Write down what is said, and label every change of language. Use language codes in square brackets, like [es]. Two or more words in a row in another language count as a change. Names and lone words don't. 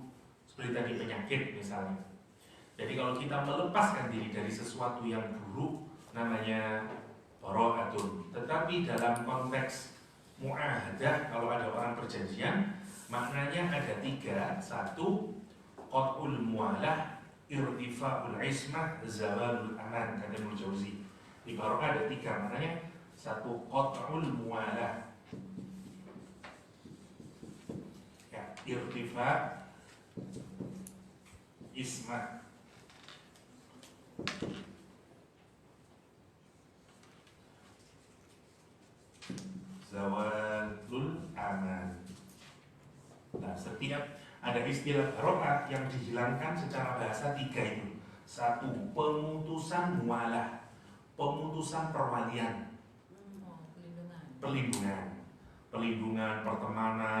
[id] Seperti tadi penyakit misalnya. Jadi kalau kita melepaskan diri dari sesuatu yang buruk namanya bara'atun. Tetapi dalam konteks mu'ahadah, kalau ada orang perjanjian, maknanya ada tiga. Satu, [ar] قطع الموالاة، ارتفاع العصمة، زوال الأمان, [id] kata Ibnu Jauzi. Di bara'ah ada tiga maknanya. Satu, [ar] قطع الموالاة, ya, ارتفاع العصمة، زوال الأمان. [id] Nah, setiap ada istilah bara'ah yang dihilangkan secara bahasa tiga itu. Satu, pemutusan mualah, pemutusan perwalian, pelindungan, pertemanan.